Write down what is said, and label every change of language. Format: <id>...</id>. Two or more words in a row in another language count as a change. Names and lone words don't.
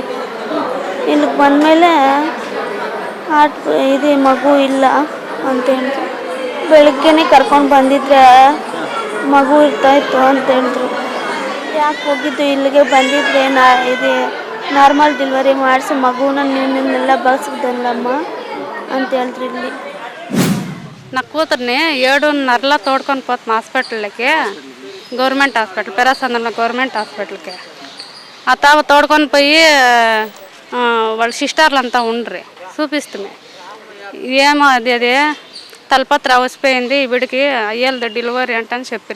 <kn>ಇಲ್ಲಿಗೆ ಬಂದಮೇಲೆ ಇದು ಮಗು ಇಲ್ಲ ಅಂತ ಹೇಳಿದ್ರು. ಬೆಳಗ್ಗೆನೇ ಕರ್ಕೊಂಡು ಬಂದಿದ್ರೆ ಮಗು ಇರ್ತಾಯಿತ್ತು ಅಂತ ಹೇಳಿದ್ರು. ಯಾಕೆ ಹೋಗಿದ್ದು, ಇಲ್ಲಿಗೆ ಬಂದಿದ್ರೆ ಇದು</kn> <en>normal delivery</en> <kn>ಮಾಡಿಸಿ ಮಗುನ ನಿನ್ನೆಲ್ಲ ಬಳಸಿದ್ದಲ್ಲಮ್ಮ ಅಂತ ಹೇಳಿದ್ರು. ಇಲ್ಲಿ</kn> <te>నా కూతుర్ని 7:30 తోడుకొని పోతాం హాస్పిటల్కి,</te> <en>government hospital,</en> <te>పెరాసంద్రంలో గవర్నమెంట్ హాస్పిటల్కి. ఆ తావ తోడుకొని పోయి వాళ్ళ సిస్టర్లు అంతా ఉండ్రి చూపిస్తుంది. ఏమో అది తలపత్ర అవసిపోయింది, వీడికి అయ్యేది డెలివరీ అంటని చెప్పిరి.</te>